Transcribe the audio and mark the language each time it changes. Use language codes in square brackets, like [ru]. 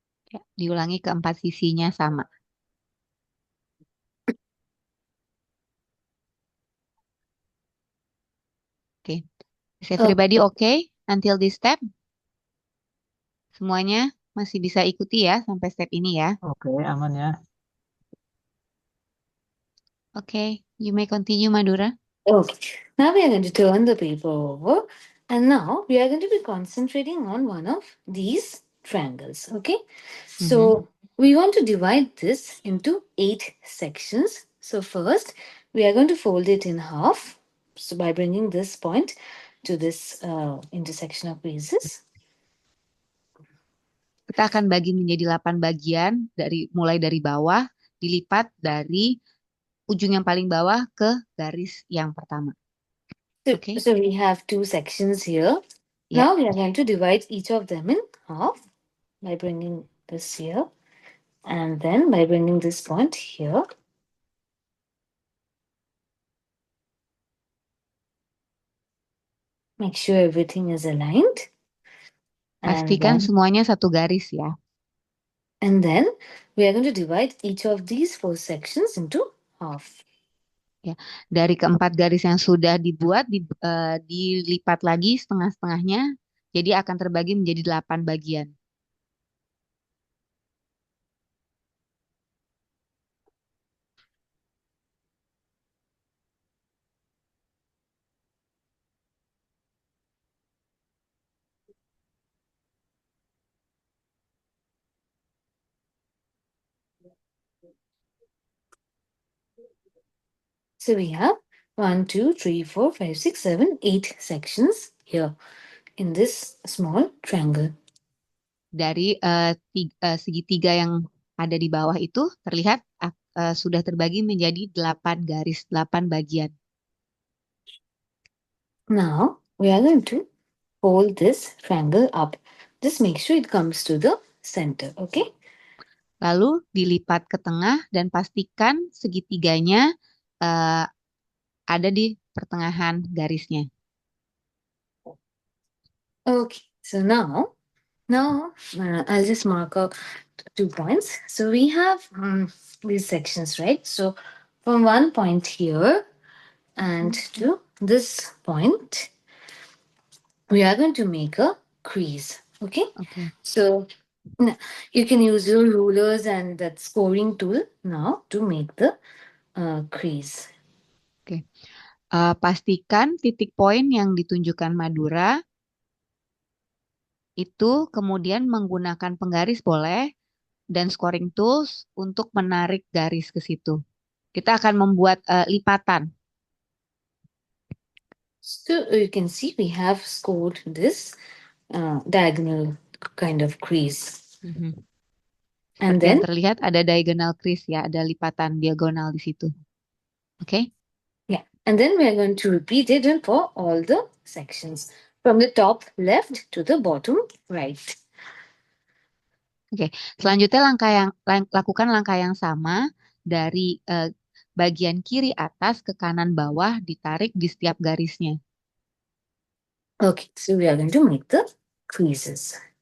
[id] Ya, diulangi keempat sisinya sama. [en] Oke. Is Oh, everybody okay until this step? [id] Semuanya masih bisa ikuti ya sampai step ini ya. Oke, aman ya. [en] Okay, you may continue, Madura. okay. Now we are going to turn the paper over and now we are going to be concentrating on one of these triangles. Okay. Mhm. So we want to divide this into 8 sections. So first, we are going to fold it in half. So by bringing this point to this intersection of pieces. [id] Kita akan bagi menjadi 8 bagian mulai dari bawah, dilipat dari ujung yang paling bawah ke garis yang pertama. [en] So, Okay? so we have 2 sections here. [id] Ya, [en] Now we are going to divide each of them in half by bringing this here and then by bringing this point here. Make sure everything is aligned. And [id] pastikan [en] then [id] semuanya satu garis ya. [en] And then we are going to divide each of these 4 sections into half. [id] Ya, dari keempat garis yang sudah dibuat dilipat lagi setengah-setengahnya, jadi akan terbagi menjadi 8 bagian. [en] So we have 1, 2, 3, 4, 5, 6, 7, 8 sections here in this small triangle. [id] Dari segitiga yang ada di bawah itu terlihat sudah terbagi menjadi 8 garis, 8 bagian. [en] Now we are going to fold this triangle up. Just make sure it comes to the center, okay? [id] Lalu dilipat ke tengah dan pastikan segitiganya eh, ada di pertengahan garisnya. [en] Okay, so now I'll just mark out 2 points. So we have these sections, right? So from one point here and to this point, we are going to make a crease. Okay. [id] Oke. [en] So you can use your rulers and that scoring tool now to make the crease. [id] Oke. Pastikan titik poin yang ditunjukkan Madura itu kemudian menggunakan penggaris boleh dan scoring tools untuk menarik garis ke situ. Kita akan membuat lipatan. [en] So you can see we have scored this diagonal kind of crease. Mhm. And [id] Seperti yang [en] then, [id] terlihat ada diagonal crease ya, ada lipatan diagonal di situ. Oke? [en] yeah, and then we are going to repeat it and for all the sections from the top left to the bottom right. [id] Oke. Selanjutnya lakukan langkah yang sama dari bagian kiri atas ke kanan bawah ditarik di setiap garisnya. [en] Okay, so we are going to make the creases.